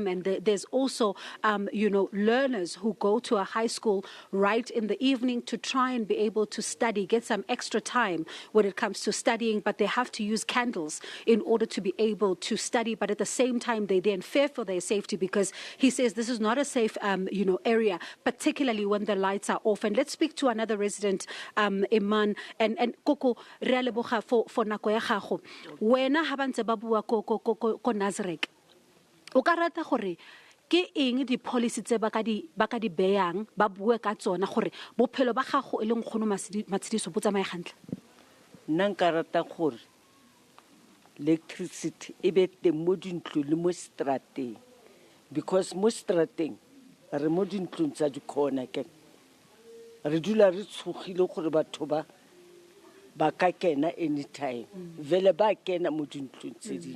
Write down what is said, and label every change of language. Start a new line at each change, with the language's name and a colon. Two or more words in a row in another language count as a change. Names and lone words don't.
English: And there's also, learners who go to a high school right in the evening to try and be able to study, get some extra time when it comes to studying, but they have to use candles in order to be able to study. But at the same time, they then fear for their safety because he says this is not a safe, area, particularly when the lights are off. And let's speak to another resident, Iman, and
Tswana: Koko re a leboga
English: for
Tswana: nako ya gago. Wena ha ba ntse ba bua ko Nazareth. O ka rata gore ke eng di policy tse ba ka di beyang ba bue ka tsona gore bophelo ba gago e leng Nkgono Matshidiso bo tsamaye gantle? Nna nka rata gore electricity e be teng mo dintlo le mo strateng, because mo strateng re mo dintlong tsa di-corner ke re dula re tshogile gore batho ba ka kena anytime vele ba kena mo dintlong tse dingwe.